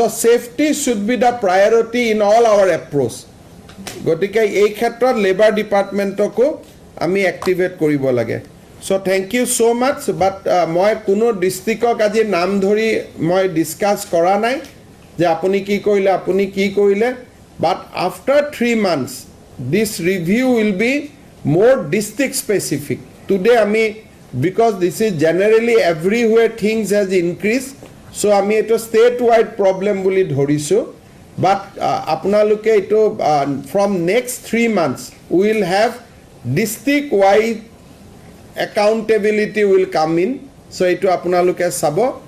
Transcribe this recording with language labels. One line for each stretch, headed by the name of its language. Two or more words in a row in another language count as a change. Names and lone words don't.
English: safety should be the priority in all our approach
Assamese: গতিকে এই ক্ষেত্ৰত লেবাৰ ডিপাৰ্টমেণ্টকো আমি এক্টিভেট কৰিব লাগে
English: so thank you so much but
Assamese: মই কোনো ডিস্ট্ৰিক্টক আজি নাম ধৰি মই ডিসকাস কৰা নাই যে আপুনি কি
English: কৰিলে but after 3 months this review will be more district specific today ami because this is generally everywhere things has increased so
Assamese: আমি এইটো
English: state wide problem
Assamese: বুলি ধৰিছোঁ
English: but
Assamese: আপোনালোকে এইটো
English: from next 3 months we will have district wide accountability will come in so
Assamese: এইটো আপোনালোকে চাব